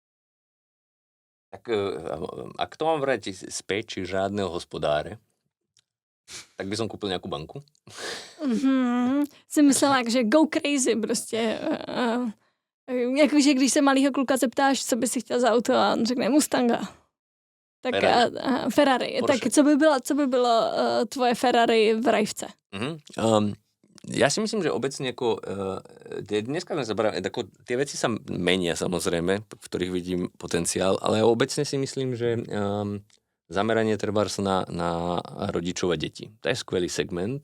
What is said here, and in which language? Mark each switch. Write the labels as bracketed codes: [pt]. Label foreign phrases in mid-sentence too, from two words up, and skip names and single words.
[sk] Tak ak to mám vrať späť, či žádného hospodáře, tak by som kúpil nejakú banku. [cs] Jsem myslela, že [en] go crazy [cs] prostě. Jakože když se malýho kluka zeptáš, co by si chtěl za auto a on řekne Mustanga. Tak Ferrari. Porsche. Tak co by bylo tvoje Ferrari v rajvce? [sk] Ja si myslím, že obecne dneska sme zabrali, tie veci sa menia samozrejme, v ktorých vidím potenciál, ale obecne si myslím, že zameranie trebárs na rodičov a deti. To je skvelý segment.